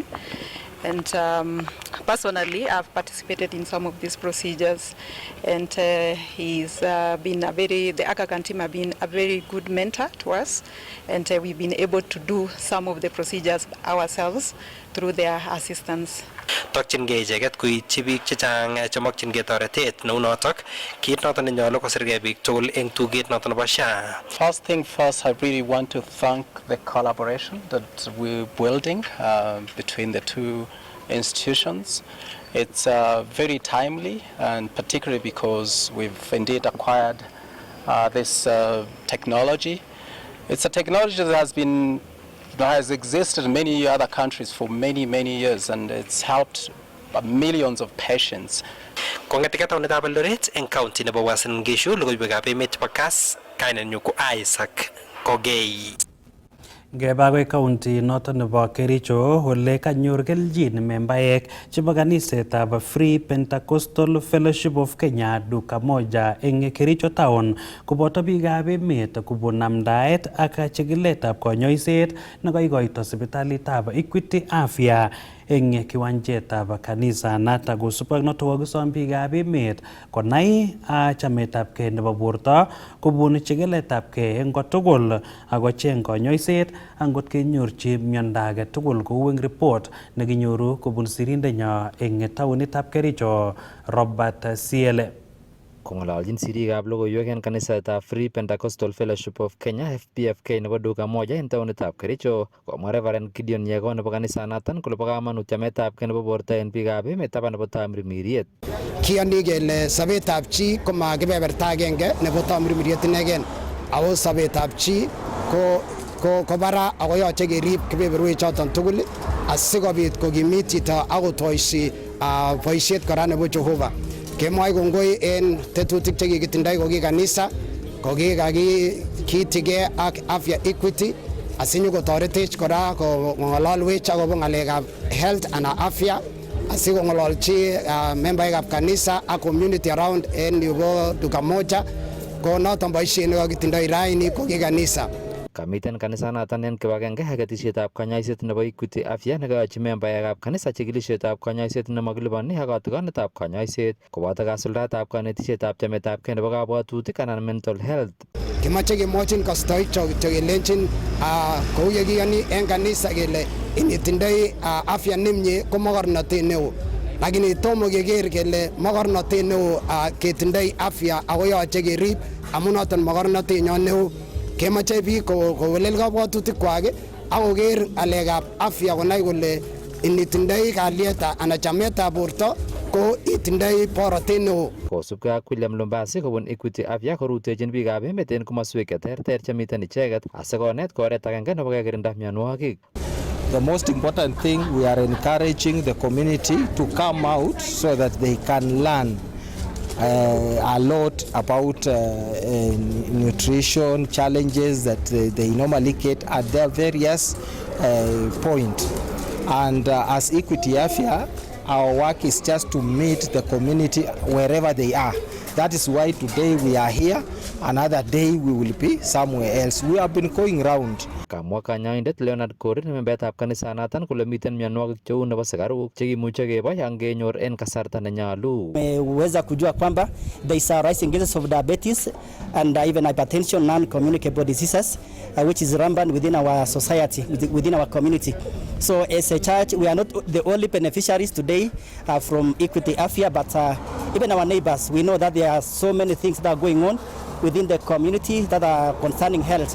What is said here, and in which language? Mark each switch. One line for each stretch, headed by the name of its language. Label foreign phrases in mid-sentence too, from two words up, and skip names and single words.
English: And personally, I've participated in some of these procedures, and the Aga Khan team have been a very good mentor to us, and we've been able to do some of the procedures ourselves through their assistance.
Kalenjin: Tokchingei icheket koityi biik chechang chemokyingei toretet neu notok, kit noton nenyolu kosirgei biik tugul eng tuget noton nebo SHA.
English: First thing first, I really want to thank the collaboration that we're building between the two institutions. It's very timely, and particularly because we've indeed acquired this technology. It's a technology that has existed in many other countries for many years, and it's helped millions of patients.
Kalenjin: Kong'eteke taunetab Eldoret eng county nebo Uasin Gishu, logoiwekab emet chebo Kass, kainenyu ko Isaac Kogei. Ngeba akoi county noton nebo Kericho ole kanyor keljin membaek chebo kanisetab Free Pentecostal Fellowship of Kenya duka moja eng Kericho town koboto biikab emet kobun amdaet ak chikiletab konyoiset nekoikoito sipitalitab Equity Afya eng kiwanjetab kanisa nata kosubkei ak notok kokisom biikab emet konai chametabgei nebo borto kobun chikiletabgei eng kotugul akocheng konyoiset angot kenyorchi miondo age tugul kou eng report nekinyoru kobun sirindenyo eng taonitab Kericho Robert Siele. Kong'ololjin sirikab logoiwek en kanisetab Free Pentecostal Fellowship of Kenya FPFK nebo duka moja en taonitab Kericho, komwa Reverend Gideon Yego nebo kanisanoton kole bo kamanut chametabgei nebo borto en biikab emet taban nebo tamirmiriet. Kiyoni kele sobetab chi koma kebeberta agenge nebo tamirmiriet inegen, ako sobetab chi ko bara ako yoche kerib kebeberwek choton tugul asikobit kokimit chito akotoisi boisiet kora nebo Jehova. Kemwoi kongoi en tetutik chekikitindoi koki kanisa kokikakiitige ak Afya Equity asinyokotoretech kora kong'ololwech akobo ng'alekab health ana afya asikong'ololchi membaekab kanisa ak
English: community around
Kalenjin: en yubo duka moja ko noton boisiet nekakitindoi raini koki kanisa. Kamiten kanisanoton en kibagenge ak ketisietab konyoiset nebo Equity Afya nekoyochi membaekab kanisa chikilisietab konyoiset nemakiliponi ak katigonetab konyoiset koboto kasuldaetab kanetisietab chametabgei nebo kabwatutik anan
English: mental health.
Kalenjin: Kimoche kemwochin kastoik kelenjin kou yekiyoni en kanisa kele initindoi afya nemie ko mogornotet neo, lakini tomo keker kele mogornotet neo ketindoi afya ako yoche kerib amun noton mogornotenyon neo. Kemoche biik kowelel kabwatutikwak ak koker ng'alekab afya konai kole initindoi kalyet anan chametab borto ko itindoi borotet neo. Kosubkei ak William Lumbasi kobun Equity Afya korutechin biikab emet en komoswek cheterter chemiten icheket asikonet ko oret agenge nebo kekirinda mionwogik.
English: The most important thing, we are encouraging the community to come out so that they can learn a lot about nutrition challenges that they normally get at their various points. And as Equity Afya, our work is just to meet the community wherever they are. That is why today we are here. Another day we will be somewhere else. We have been going round.
Kalenjin: Kamwa kanyaindet Leonard Korir membetab kanisanatan kole miten mionwogik cheu nebo sikaruk chekimuche keboy angenyor en kasarta nenyolu.
Swahili: Tumeweza kujua kwamba
English: there is a rising cases of diabetes and even hypertension, non-communicable diseases which is rampant within our society, within our community. So as a church, we are not the only beneficiaries today from Equity Afya, but even our neighbors. We know that there are so many things that are going on within the community that are concerning health.